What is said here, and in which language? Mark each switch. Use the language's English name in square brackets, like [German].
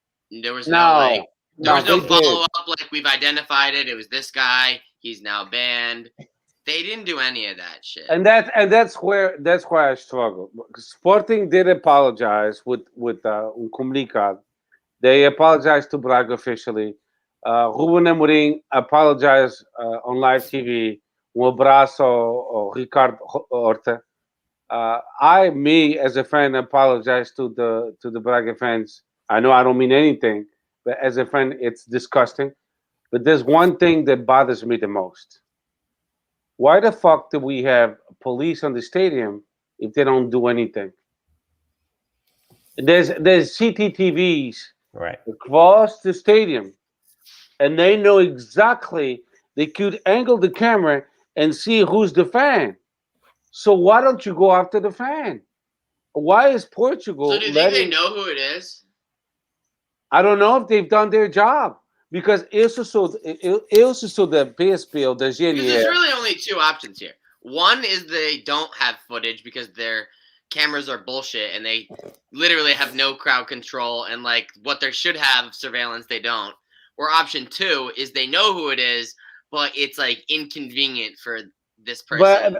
[English] There was no follow up. Like we've identified it. It was this guy. He's now banned. They didn't do any of that shit. And that's where I struggle. Sporting did apologize with comunicado. They apologized to Braga officially. Ruben Amorim apologized on live TV. [Portuguese] Abraço ao Ricardo Horta. [English] Me as a fan apologize to the Braga fans. I know I don't mean anything, but as a fan, it's disgusting. But there's one thing that bothers me the most. Why the fuck do we have police on the stadium if they don't do anything? There's CCTVs across the stadium, and they know exactly. They could angle the camera and see who's the fan. So why don't you go after the fan? Why is Portugal? So do you think they know who it is? I don't know if they've done their job. Because [Portuguese] eu sou da PSP ou da GNR. [English] Because there's really only two options here. One is they don't have footage because their cameras are bullshit and they literally have no crowd control and like what they should have surveillance they don't. Or option two is they know who it is, but it's like inconvenient for this person.